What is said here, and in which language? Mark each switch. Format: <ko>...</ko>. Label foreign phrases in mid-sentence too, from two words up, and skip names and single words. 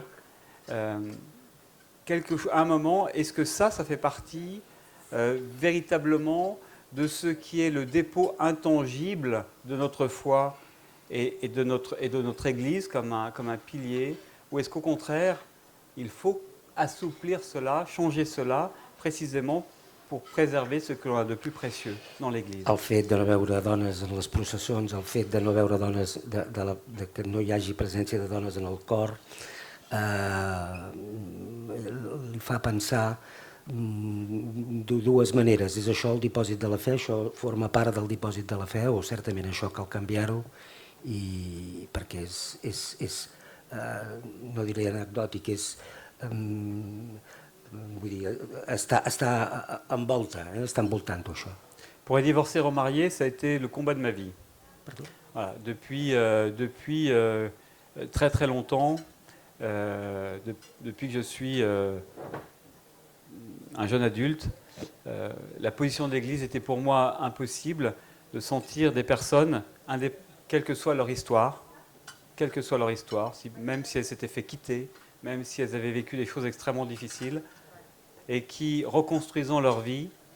<fr>À un moment, est-ce que ça fait partie véritablement de ce qui est le dépôt intangible de notre foi et de notre Église comme un pilier, ou est-ce qu'au contraire, il faut assouplir cela, changer cela, précisément pour préserver ce que l'on a de plus précieux dans l'Église?</fr> <ca>El fet de no veure dones en les processons, el fet de no veure dones, de que no hi hagi presència de dones en el cor, li fa pensar de dues maneres. És això el dipòsit de la fe, això forma part del dipòsit de la fe, o certament això cal canviar-ho, i perquè és no diré anecdòtic, vull dir, està envoltant això.</ca> <fr>Pour les divorcés remariés, ça a été le combat de ma vie. Voilà, depuis très très longtemps, depuis que je suis un jeune adulte, la position de l'Église était pour moi impossible, de sentir des personnes, quelle que soit leur histoire, même si elles s'étaient fait quitter, même si elles avaient vécu des choses extrêmement difficiles, et qui, reconstruisant leur vie,</fr>